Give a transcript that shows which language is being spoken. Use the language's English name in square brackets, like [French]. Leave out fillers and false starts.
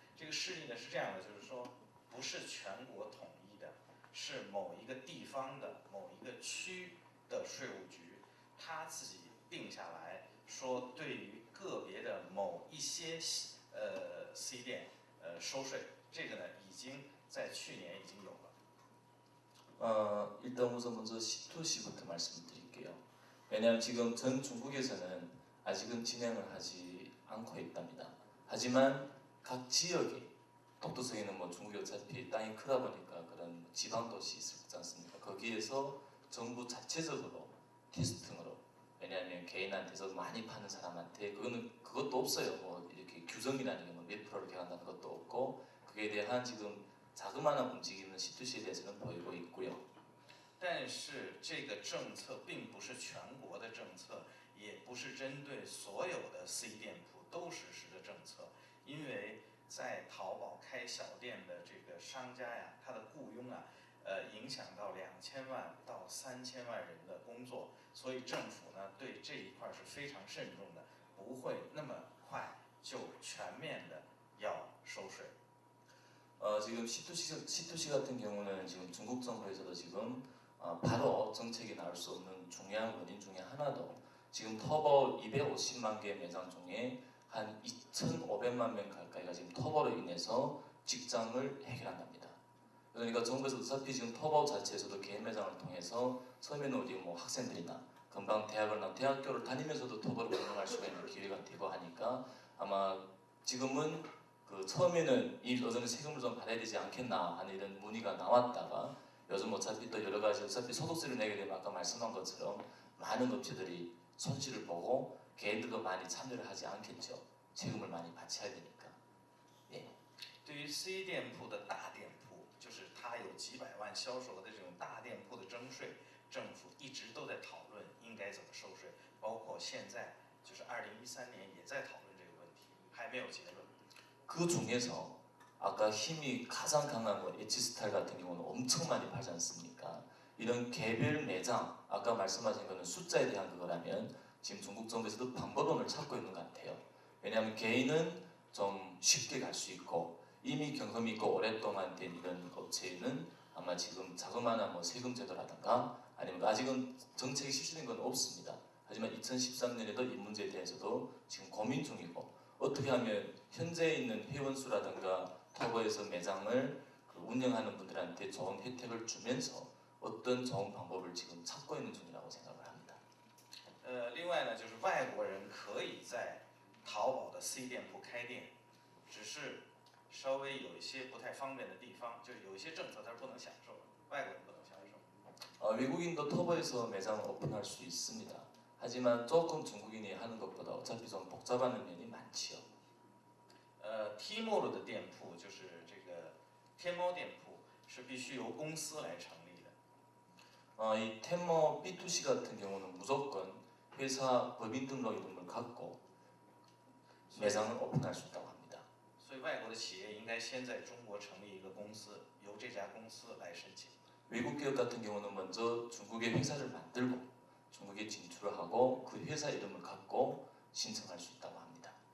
[Chinese] 这个事例呢是这样的，就是说不是全国统一的，是某一个地方的某一个区的税务局，他自己定下来说，对于个别的某一些C 店收税，这个呢已经在去年已经有了。 [Korean] 일단 우선 먼저 C2C부터 말씀드릴게요. 왜냐하면 지금 전 중국에서는 아직은 진행을 하지 않고 있답니다. 하지만 각 지역이 독도성에는 뭐 중국이 어차피 땅이 크다 보니까 그런 지방 도시 있지 않습니까? 거기에서 정부 자체적으로 테스팅으로 왜냐하면 개인한테서 많이 파는 사람한테 그것도 없어요. 뭐 이렇게 규정이라는 게 뭐 몇 프로를 개한다는 것도 없고 그에 대한 지금 자그마한 움직임은 C2C에 대해서는 보이고 있고요. 但是这个政策并不是全国的政策，也不是针对所有的 C 店铺都实施的政策，因为在淘宝开小店的这个商家呀，他的雇佣啊，影响到2000万到3000万人的工作，所以政府呢对这一块是非常慎重的，不会那么快就全面的要收税。 지금 C2C 같은 경우는 지금 중국 정부에서도 지금 바로 정책이 나올 수 없는 중요한 원인 중에 하나도 지금 터보 250만 개 매장 중에 한 2,500만 명 가까이가 지금 터보로 인해서 직장을 해결한답니다. 그러니까 정부에서 어차피 지금 터보 자체에서도 개인 매장을 통해서 처음에는 우리 뭐 학생들이나 금방 대학교를 다니면서도 터보를 운영할 수가 있는 기회가 되고 하니까 아마 지금은 그 처음에는 이 여전히 세금을 좀 받아야 되지 않겠나 하는 이런 문의가 나왔다가 요즘 어차피 또 여러 가지 어차피 소득세를 내게 되면 아까 말씀한 것처럼 많은 업체들이 손실을 보고 개인들도 많이 참여를 하지 않겠죠. 세금을 많이 바쳐야 되니까. 예. [Chinese] 对于 C 店铺的大店铺，就是它有几百万销售额的这种大店铺的征税，政府一直都在讨论应该怎么收税，包括现在就是2013年也在讨论这个问题，还没有结论。 [Korean] 그 중에서 아까 힘이 가장 강한 거 엣지스타일 같은 경우는 엄청 많이 팔지 않습니까? 이런 개별 매장 아까 말씀하신 거는 숫자에 대한 그거라면 지금 중국 정부에서도 방법론을 찾고 있는 것 같아요. 왜냐하면 개인은 좀 쉽게 갈 수 있고 이미 경험이 있고 오랫동안 된 이런 업체는 아마 지금 자그마한 뭐 세금 제도라든가 아니면 아직은 정책이 실시된 건 없습니다. 하지만 2013년에도 이 문제에 대해서도 지금 고민 중이고 어떻게 하면 현재 있는 회원수라든가 터보에서 매장을 운영하는 분들한테 좋은 혜택을 주면서 어떤 좋은 방법을 지금 찾고 있는 중이라고 생각을 합니다. [Chinese] 另外呢，就是外国人可以在淘宝的 C 店铺开店，只是稍微有一些不太方便的地方，就是有一些政策它是不能享受的，外国人不能享受。 [Korean] 외국인도 터보에서 매장 오픈할 수 있습니다. 하지만 조금 중국인이 하는 것보다 어차피 좀 복잡한 면이 많지요. [Chinese] Tmall 的店铺就是这个天猫店铺是必须由公司来成立的。 [Korean] 이 텐모 B2C 같은 경우는 무조건 회사 법인 등록 이름을 갖고 매장을 오픈할 수 있다고 합니다. [Chinese] 所以外国的企业应该先在中国成立一个公司，由这家公司来申请。 [Korean] 외국 기업 같은 경우는 먼저 중국의 회사를 만들고 중국에 진출을 하고 그 회사 이름을 갖고 신청할 수 있다고 합니다.